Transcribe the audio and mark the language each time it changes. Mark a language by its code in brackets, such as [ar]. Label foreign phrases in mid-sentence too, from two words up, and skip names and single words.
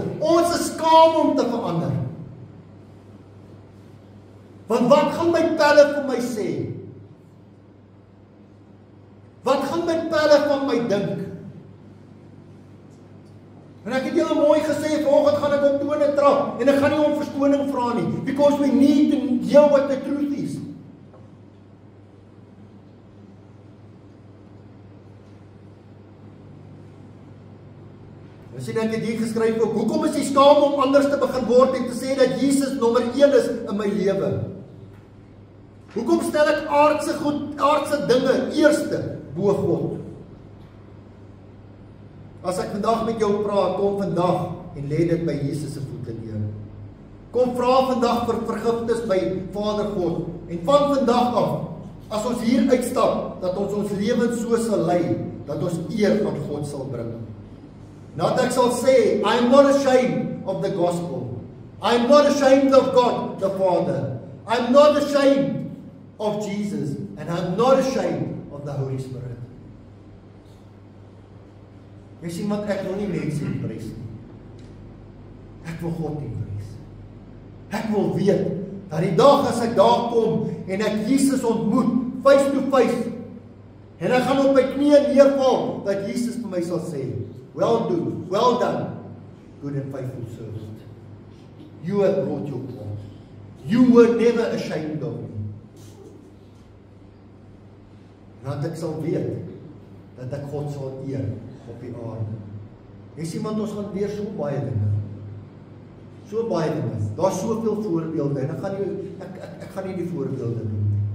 [af] Ons is skaam om te verander. Want wat gaan my pelle vir my sê? Wat gaan my pelle van my dink? En ek het julle mooi gesê, vanoggend gaan ek op tone trap, en ek gaan nie om verskoning vra nie, [en] because we need to hear what the truth is. [af] Sien ek het hier geskryf ook, hoekom is jy skaam om anders te begin word en te sê dat Jesus nommer 1 is in my lewe? Hoekom stel ek aardse dinge eerste bo God? As ek vandag met jou praat, kom vandag en lê dit by Jesus se voete neer. Kom vra vandag vir vergifnis by Vader God, en van vandag af, as ons hier uitstap, dat ons lewens so sal lei, dat ons eer aan God sal bring. Dat ek sal sê, [en] I am not ashamed of the gospel. I am not ashamed of God the Father. I am not ashamed of Jesus. And I am not ashamed of the Holy Spirit. [af] Jy sien wat ek wil nie mense impress nie. Ek wil God impress. Ek wil weet, dat die dag as ek daar kom, en ek Jesus ontmoet, [en] face to face, [af] en ek gaan op my knieë neerval, dat Jesus vir my sal sê, [en] well done, good and faithful servant. You have brought your part. You were never ashamed of me. [af] Dat ek sal weet, dat ek God sal eer op die aarde. Jy sien, want ons gaan weer so baie dinge. So baie dinge. Daar is soveel voorbeelde, en ek gaan nie die voorbeelde doen.